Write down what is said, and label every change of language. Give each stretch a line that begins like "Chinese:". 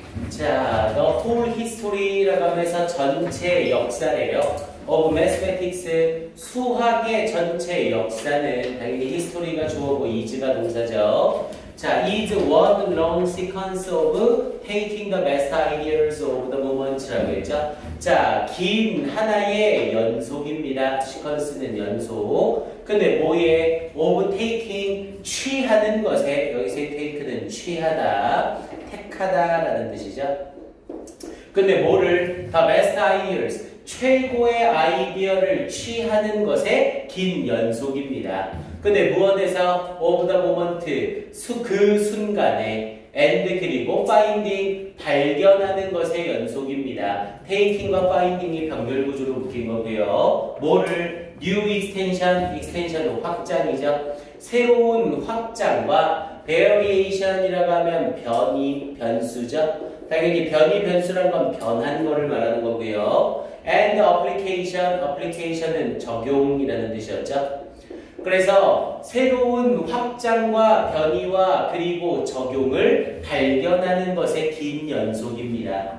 Korean: 자,
English: the whole history
Korean: 라고 하면서 전체 역사래요. of mathematics, 수학의 전체 역사는 당연히 history가 주어고 is가 동사죠.
English: 자, is one long sequence of taking the best ideas of the moment
Korean: 라고 했죠. 자, 긴 하나의 연속입니다. sequence는 연속. 근데 뭐에? of taking, 취하는 것에, 여기서의 take는 취하다, 택하다라는 뜻이죠. 근데 뭐를?
English: the best ideas,
Korean: 최고의 아이디어를 취하는 것에 긴 연속입니다. 근데 무엇에서?
English: of the moment,
Korean: 그 순간에, and 그리고 finding, 발견하는 것의 연속입니다. taking과 finding이 병렬구조로 묶인 거고요. 뭐를? new extension, extension은 확장이죠. 새로운 확장과 variation이라고 하면 변이, 변수죠. 당연히 변이, 변수란 건 변한 거를 말하는 거고요. and application, application은 적용이라는 뜻이었죠. 그래서 새로운 확장과 변이와 그리고 적용을 발견하는 것의 긴 연속입니다.